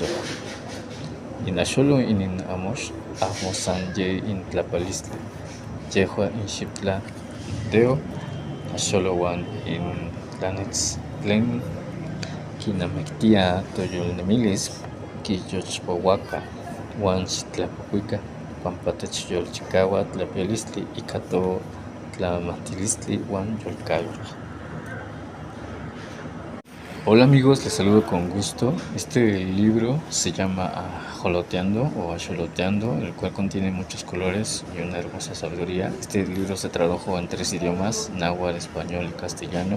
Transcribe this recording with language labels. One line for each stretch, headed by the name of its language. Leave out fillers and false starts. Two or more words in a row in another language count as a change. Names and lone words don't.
Nahuatl languages: In axolo inin amox amo san ye intlapalistli, yehua inxiptla teo axolo uan in tlanitz tlen kinamiktia toyolnemilis kiyolchpouaka uan xitlapokuika pampa techyolchikaua tlapialistli ika tlamahtilistli uan yolkayotl.
Spanish: Hola amigos, les saludo con gusto. Este libro se llama Ajoloteando o Axoloteando, el cual contiene muchos colores y una hermosa sabiduría. Este libro se tradujo en 3 idiomas, náhuatl, español y castellano.